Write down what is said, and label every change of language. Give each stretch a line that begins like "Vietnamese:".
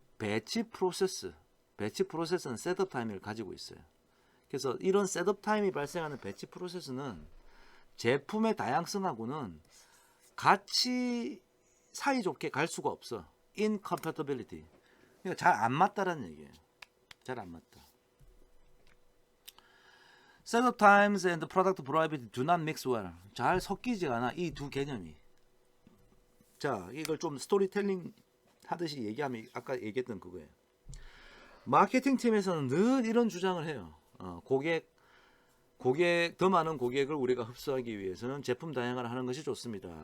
Korean: 배치 프로세스. 배치 프로세스는 셋업 타임을 가지고 있어요. 그래서 이런 셋업 타임이 발생하는 배치 프로세스는 제품의 다양성하고는 같이 사이좋게 갈 수가 없어.
English: incompatibility.
Korean: 그러니까 잘 안 맞다라는 얘기예요. 잘 안 맞다.
English: Setup times and product variability do not mix well.
Korean: 잘 섞이지 않아 이 두 개념이. 자, 이걸 좀 스토리텔링 하듯이 얘기하면 아까 얘기했던 그거예요. 마케팅 팀에서는 늘 이런 주장을 해요. 고객 더 많은 고객을 우리가 흡수하기 위해서는 제품 다양화를 하는 것이 좋습니다.